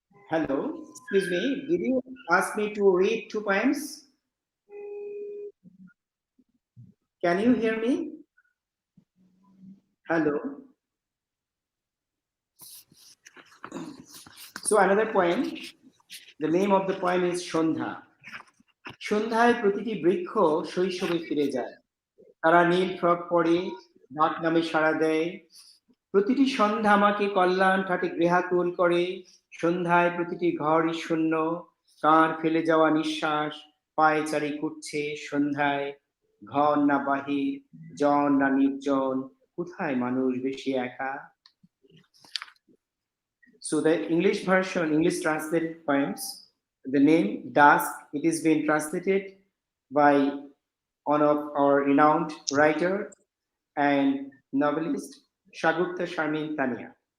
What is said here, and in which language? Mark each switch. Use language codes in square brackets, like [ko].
[en] Hello, excuse me, did you ask me to read 2 poems? Can you hear me? Hello. So another poem, the name of the poem is Shondha. [bn] সন্ধ্যায় প্রতিটি বৃক্ষ শৈশবে ফিরে যায়, তারা নীল frock পরে ডাক নামে সাড়া দেয়। প্রতিটি সন্ধ্যা আমাকে কল্যাণ ঠাটে গৃহাকুল করে, সন্ধ্যায় প্রতিটি ঘরই শূন্য, কার ফেলে যাওয়া নিঃশ্বাস পায়চারি করছে সন্ধ্যায়। ঘর না বাহির, জন না নির্জন, কোথায় মানুষ বেশি একা? [en] So the English version, English translated poems, the name Dusk, it is being translated by one of our renowned writer and novelist, Shagupta Sharmin Tania.